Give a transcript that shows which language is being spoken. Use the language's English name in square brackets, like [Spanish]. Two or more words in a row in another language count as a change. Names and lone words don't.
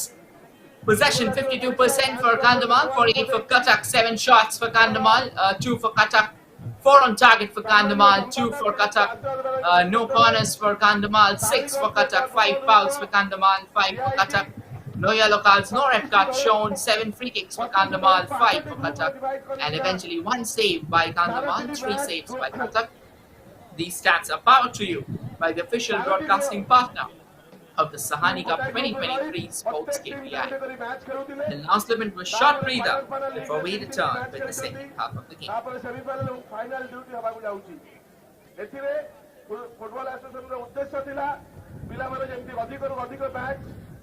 [English] Possession 52% for Kandhamal, 48 for Cuttack, 7 shots for Kandhamal, 2 for Cuttack, 4 on target for Kandhamal, 2 for Cuttack, no corners for Kandhamal, 6 for Cuttack, 5 fouls for Kandhamal, 5 for Cuttack, no yellow cards, no red cards shown, 7 free kicks for Kandhamal, 5 for Cuttack, and eventually 1 save by Kandhamal, 3 saves by Cuttack. These stats are powered to you by the official broadcasting partner of the Sahani Cup 2023 Sports KPI. The now slip into a short breather before we return with the second half of the game. [Odia] ତାପରେ ସେମିଫାଇନାଲ ଏବଂ ଫାଇନାଲ ଡ୍ୟୁଟି ହେବାକୁ ଯାଉଛି। ଏଥିରେ [English] football association's [Odia] ଉଦ୍ଦେଶ୍ୟ ଥିଲା ପିଲାମାନେ ଯେମିତି ଅଧିକରୁ ଅଧିକ ମ୍ୟାଚ୍